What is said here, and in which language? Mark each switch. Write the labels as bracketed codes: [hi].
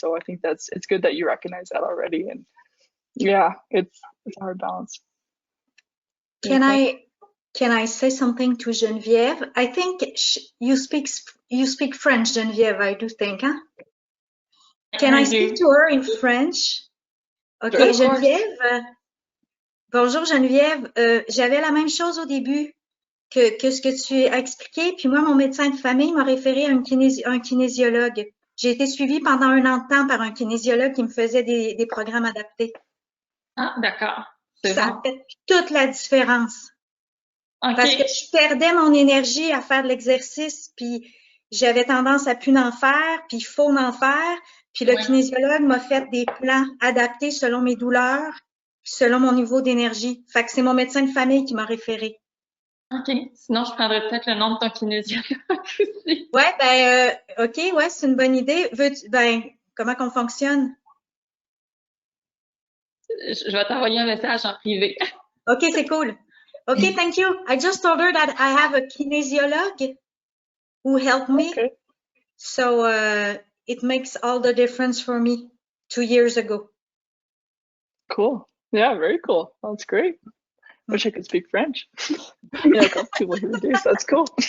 [en] So I think it's good that you recognize that already, and it's a hard balance. Can I say something to Geneviève? I think you speak French, Geneviève, I do think, huh? Can I speak to her in French? Okay, Geneviève. [fr] Bonjour [en] Geneviève. [fr] J'avais la même chose au début que ce que tu as expliqué. Puis moi, mon médecin de famille m'a référé à un kinésiologue. J'ai été suivie pendant 1 an de temps par un kinésiologue qui me faisait des programmes adaptés. Ah, d'accord. Ça a fait toute la différence. Parce que je perdais mon énergie à faire de l'exercice, puis j'avais tendance à plus en faire, puis il faut en faire. Puis le kinésiologue m'a fait des plans adaptés selon mes douleurs, selon mon niveau d'énergie. Fait que c'est mon médecin de famille qui m'a référé. OK. Sinon, je prendrais peut-être le nom de ton kinésiologue aussi. Ouais, ben, OK, ouais, c'est une bonne idée. Ben, comment qu'on fonctionne? Je vais t'envoyer un message en privé. OK, c'est cool. OK, [en] thank you. I just told her that I have a kinesiologue who helped me. Okay. So it makes all the difference for me 2 years ago. Cool. Yeah, very cool. That's great. Wish I could speak French. Yeah, a couple people who do, so that's cool.